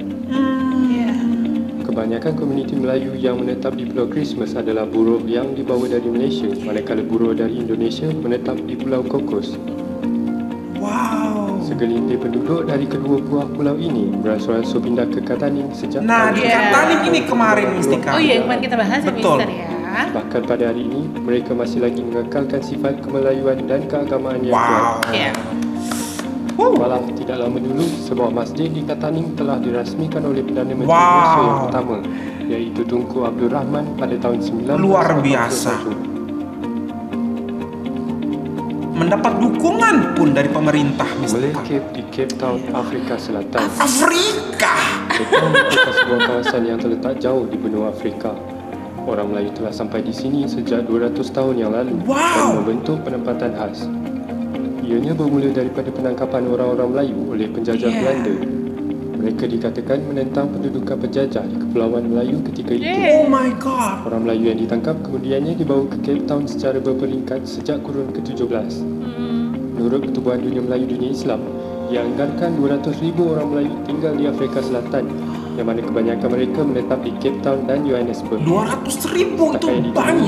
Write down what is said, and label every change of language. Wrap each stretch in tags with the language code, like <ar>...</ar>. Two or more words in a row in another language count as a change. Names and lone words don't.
<ms>Kebanyakan komuniti Melayu yang menetap di Pulau Christmas adalah buruh yang dibawa dari Malaysia, manakala buruh dari Indonesia menetap di Pulau Kokos. Wow. Segelintir penduduk dari kedua buah pulau ini beransur-ansur pindah ke Kataning sejak</ms> <id>di Kataning ini kemarin Mistika. Yang kemarin kita bahas ya Mister ya.</id> <ms>Bahkan pada hari ini mereka masih lagi mengekalkan sifat kemelayuan dan keagamaan yang kuat. Malah tidak lama dulu, sebuah masjid di Kataning telah dirasmikan oleh Perdana Menteri Malaysia yang pertama, iaitu Tunku Abdul Rahman pada tahun 1991.</ms> <id>Luar biasa. Mendapat dukungan pun dari pemerintah.</id> <ms>Melekip di Cape Town, Afrika Selatan.</ms> <id>Afrika?</id> <ms>Cape Town merupakan sebuah kawasan yang terletak jauh di benua Afrika. Orang Melayu telah sampai di sini sejak 200 tahun yang lalu dan membentuk penempatan khas. Ianya bermula daripada penangkapan orang-orang Melayu oleh penjajah Belanda. Mereka dikatakan menentang pendudukan penjajah di Kepulauan Melayu ketika itu.</ms> <en>Oh my god.</en> <ms>Orang Melayu yang ditangkap kemudiannya dibawa ke Cape Town secara berperingkat sejak kurun ke-17. Menurut Pertubuhan Dunia Melayu Dunia Islam, ia anggarkan 200,000 orang Melayu tinggal di Afrika Selatan, yang mana kebanyakan mereka menetap di Cape Town dan Johannesburg.</ms> <id>200,000 itu banyak.</id>